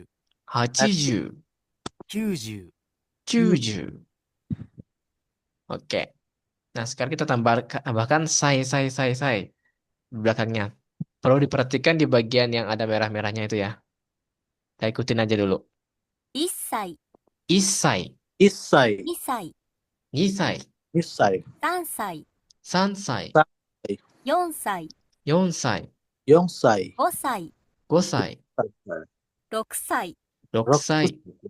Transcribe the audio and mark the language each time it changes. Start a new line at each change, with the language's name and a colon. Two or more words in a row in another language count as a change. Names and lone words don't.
Indonesian: 80、 90、 90。Oke. Nah, sekarang kita tambahkan sai di belakangnya. Perlu diperhatikan di bagian yang ada merah-merahnya itu ya. Kita ikutin aja dulu.
Japanese: 1 歳、 Isai, 1歳、 2歳、 nisai, 2歳、 3歳、 sansai, 3歳、 4歳、 yonsai, 4歳、 5歳、 gosai, 6歳、 6 roksai,